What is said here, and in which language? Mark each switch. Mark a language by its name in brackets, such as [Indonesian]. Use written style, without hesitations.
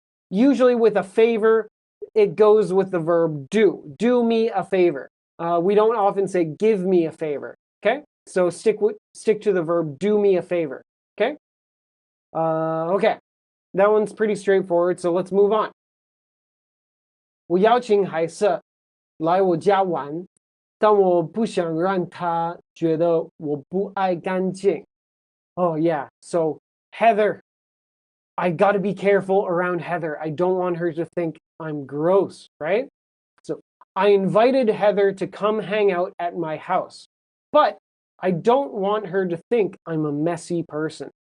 [English] Usually with a favor, it goes with the verb do. Do me a favor. We don't often say give me a favor. Okay? So stick to the verb do me a favor. Okay? Okay. That one's pretty straightforward, so let's move on. [Chinese] 我邀请海瑟来我家玩，但我不想让他觉得我不爱干净. [English] Oh yeah, so Heather, I gotta be careful around Heather. I don't want her to think I'm gross, right? So I invited Heather to come hang out at my house, but I don't want her to think I'm a messy person.